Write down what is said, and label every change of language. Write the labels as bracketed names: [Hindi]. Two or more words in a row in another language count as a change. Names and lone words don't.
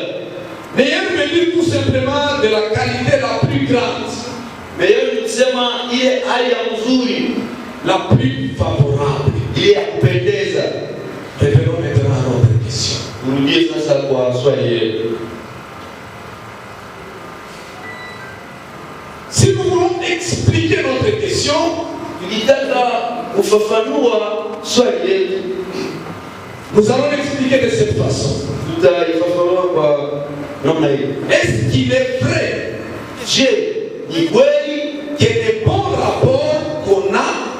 [French] Meilleur veut dire tout simplement de la qualité la plus grande. [Swahili] Meilleur ni kusema ile hali ya mzuri, [French] la plus favorable. [Swahili] ile ya kupendeza. [French] Revenons maintenant à notre question. [Swahili] kwa swali yetu. [French] Si nous voulons expliquer notre question, nous allons l'expliquer de cette façon. Est-ce qu'il est vrai que les bons rapports qu'on a,